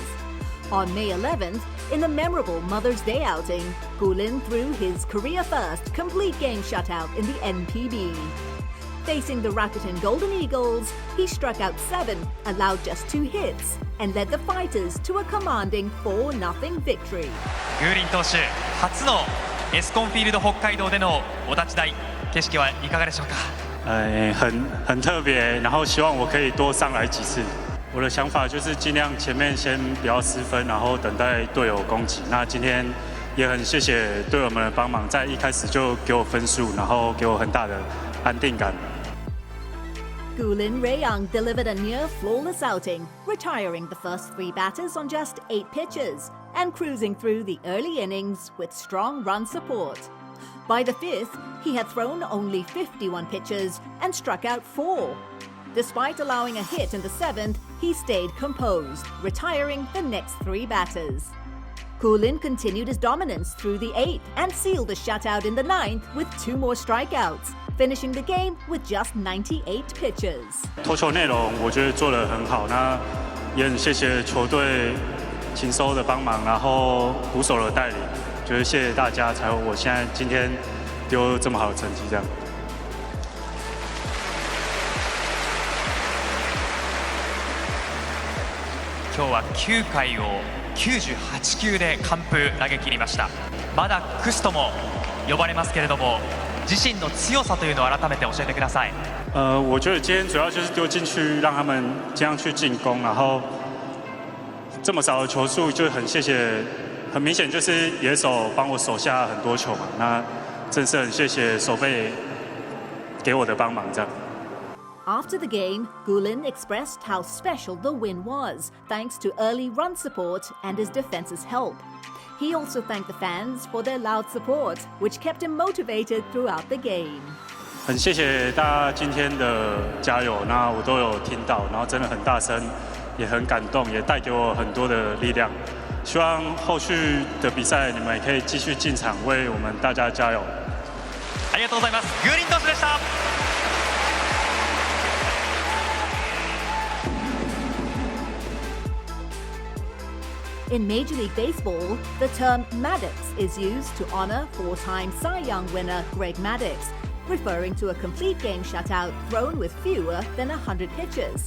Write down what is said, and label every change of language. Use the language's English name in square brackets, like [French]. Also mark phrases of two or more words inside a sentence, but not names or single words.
[English] On May 11th, in the memorable Mother's Day outing, Lin threw his career-first complete game shutout in the NPB. Facing the Rakuten Golden Eagles, he struck out 7, allowed just 2 hits, and led the fighters to a commanding 4-0 victory. [Japanese] グーリン投手初のエスコンフィールド北海道でのお立ち台、景色はいかがでしょうか？ [Chinese] 很特别，然后希望我可以多上来几次。我的想法就是尽量前面先不要失分，然后等待队友攻击。那今天也很谢谢队友们的帮忙，在一开始就给我分数，然后给我很大的安定感。 [English] Lin Ruei-yang delivered a near-flawless outing, retiring the first 3 batters on just 8 pitches and cruising through the early innings with strong run support. By the 5th, he had thrown only 51 pitches and struck out 4. Despite allowing a hit in the 7th, he stayed composed, retiring the next 3 batters. Lin continued his dominance through the 8th and sealed the shutout in the 9th with 2 more strikeouts, finishing the game with just 98 pitches. [Chinese] 投球内容我觉得做得很好，那也很谢谢球队勤收的帮忙，然后捕手的带领，就是谢谢大家，才有我现在今天丢这么好的成绩这样。 [Japanese] 今日は9回を98球で完封投げ切りました。マダックスとも呼ばれますけれども、自身の強さというのを改めて教えてください。 [Chinese] 我觉得今天主要就是丢进去，让他们这样去进攻，然后这么少的球数，就很谢谢，很明显就是野手帮我守下很多球嘛，那真是很谢谢守备给我的帮忙这样。 [English] After the game, Lin expressed how special the win was, thanks to early run support and his defense's help. He also thanked the fans for their loud support, which kept him motivated throughout the game. [Chinese] 很谢谢大家今天的加油，那我都有听到，然后真的很大声，也很感动，也带给我很多的力量。希望后续的比赛你们也可以继续进场为我们大家加油。 [Japanese] ありがとうございます。グーリン投手でした。 [English] In Major League Baseball, the term Maddux is used to honor 4-time Cy Young winner Greg Maddux, referring to a complete game shutout thrown with fewer than 100 pitches.